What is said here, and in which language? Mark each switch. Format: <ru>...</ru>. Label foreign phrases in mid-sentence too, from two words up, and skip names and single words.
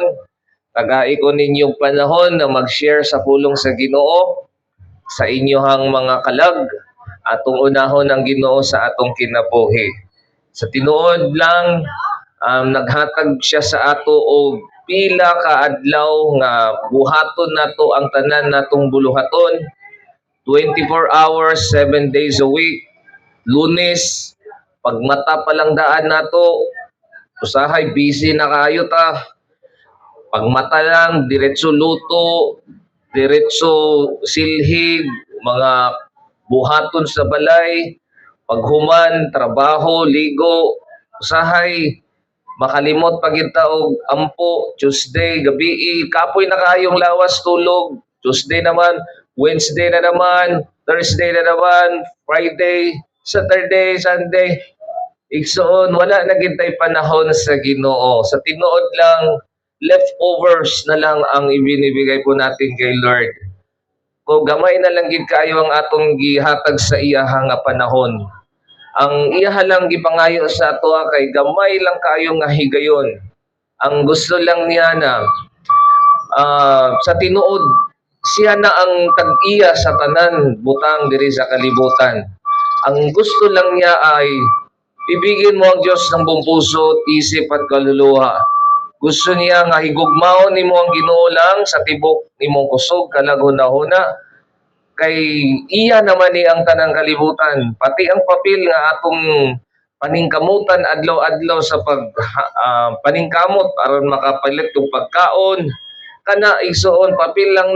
<ceb>Tagai ko ninyong panahon na mag-share sa pulong sa Ginoo sa inyohang mga kalag. Atong unahon ang Ginoo sa atong kinabuhi. Sa tinuod lang, naghatag siya sa ato og pila ka adlaw nga buhaton nato ang tanan natong buluhaton.</ceb> <en>24 hours, 7 days a week.</en> <ceb>Lunes, pagmata pa lang daan nato, usahay busy na kayo ta. Pagmata lang, diretso luto, diretso silhig, mga buhaton sa balay, paghuman, trabaho, ligo, usahay, makalimot pag kita og ampo, Tuesday, gabi, kapoy na kayong lawas tulog, Tuesday naman, Wednesday na naman, Thursday na naman, Friday, Saturday, Sunday. Igsoon, wala na gintay panahon sa Ginoo. Sa tinuod lang,</ceb> <tl>leftovers na lang ang ibinibigay po natin kay Lord.</tl> <ceb>Kung gamay na lang gid kayo ang atong gihatag sa iyaha nga panahon. Ang iyaha lang gipangayo sa ato kay gamay lang kayo nga higayon. Ang gusto lang niya na sa tinuod, siya na ang tag-iya sa tanan butang diri sa kalibutan.</ceb> <tl>Ang gusto lang niya ay ibigin mo ang Diyos ng buong puso, isip at kaluluwa.</tl> <ceb>Gusto niya nga higugmaon nimo ang Ginoo lang sa tibok nimong kusog kalaghuna-huna. Kay iya naman ni ang tanang kalibutan, pati ang papel nga atong paningkamutan adlaw-adlaw sa paningkamot aron makapalit og pagkaon, kana igsuon papel lang na.</ceb>